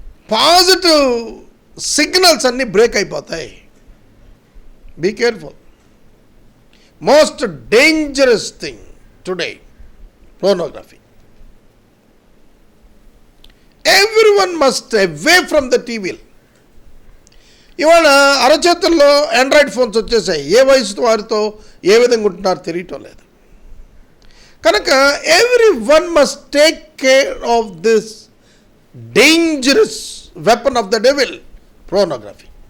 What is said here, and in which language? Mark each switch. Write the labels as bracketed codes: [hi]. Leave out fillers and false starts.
[te] Positive signals అన్నీ break అయిపోతాయి. [en] Be careful. Most dangerous thing today pornography. Everyone must away from the TV. [te] ఇవాళ అరచేతుల్లో Android phones వచ్చేసాయి. ఏ వయసు వారితో ఏ విధంగా ఉంటున్నారో తెలియటం లేదు. కనుక [en] everyone must take care of this dangerous weapon of the devil, pornography.